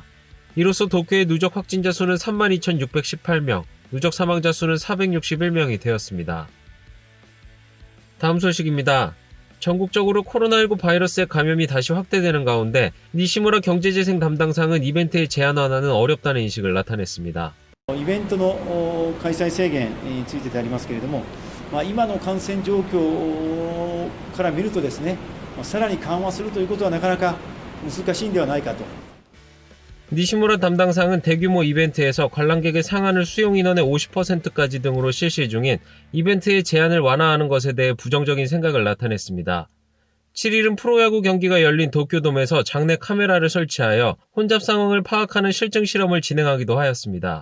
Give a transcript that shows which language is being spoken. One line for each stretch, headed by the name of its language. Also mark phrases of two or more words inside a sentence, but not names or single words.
Korean: 이로써 도쿄의 누적 확진자 수는 32,618명, 누적 사망자 수는 461명이 되었습니다. 다음 소식입니다. 전국적으로 코로나19 바이러스의 감염이 다시 확대되는 가운데 니시무라 경제재생 담당상은 이벤트의 제한 완화는 어렵다는 인식을 나타냈습니다.
Japanese: イベントの開催制限についてでありますけれども、今の感染状況から見るとですね、さらに緩和するということはなかなか難しいんではないかと。
Korean: 니시무라 담당상은 대규모 이벤트에서 관람객의 상한을 수용 인원의 50%까지 등으로 실시 중인 이벤트의 제한을 완화하는 것에 대해 부정적인 생각을 나타냈습니다. 7일은 프로야구 경기가 열린 도쿄돔에서 장내 카메라를 설치하여 혼잡 상황을 파악하는 실증 실험을 진행하기도 하였습니다.